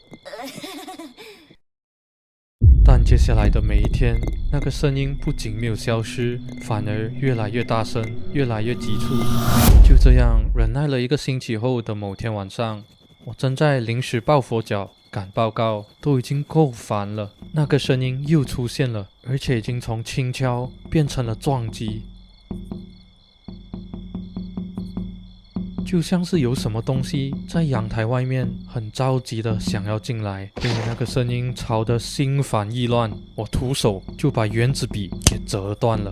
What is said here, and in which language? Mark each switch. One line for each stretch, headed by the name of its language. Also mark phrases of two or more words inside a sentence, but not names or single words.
Chinese: 但接下來的每一天，那個聲音不僅沒有消失，反而越來越大聲，越來越急促。就這樣忍耐了1個星期後的某天晚上，我正在臨時抱佛腳趕報告，都已經夠煩了，那個聲音又出現了，而且已經從輕敲變成了撞擊。就像是有什麼東西在陽台外面很着急的想要進來，被那個聲音吵得心煩意亂，我徒手就把原子筆給折斷了。